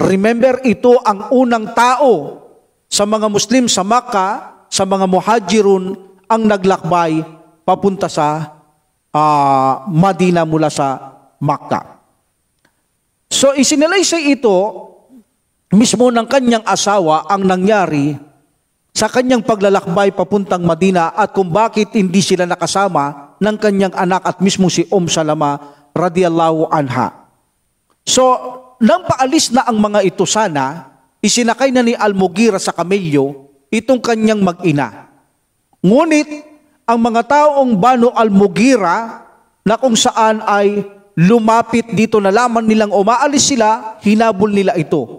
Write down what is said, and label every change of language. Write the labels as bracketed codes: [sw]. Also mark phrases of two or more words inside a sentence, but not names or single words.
[tl] Remember, ito ang unang tao sa mga Muslim sa Makkah, sa mga muhajirun, ang naglakbay papunta sa Madina mula sa Makkah. So isinalaysay ito mismo ng kanyang asawa ang nangyari sa kanyang paglalakbay papuntang Madina at kung bakit hindi sila nakasama ng kanyang anak at mismo si Salama [ar] رضي الله عنها. [tl] So, nang paalis na ang mga ito sana, isinakay na ni Al-Mughira sa kamelyo itong kanyang mag-ina. Ngunit ang mga taong Banu Al-Mughira na kung saan ay lumapit dito, nalaman nilang umaalis sila, hinabol nila ito.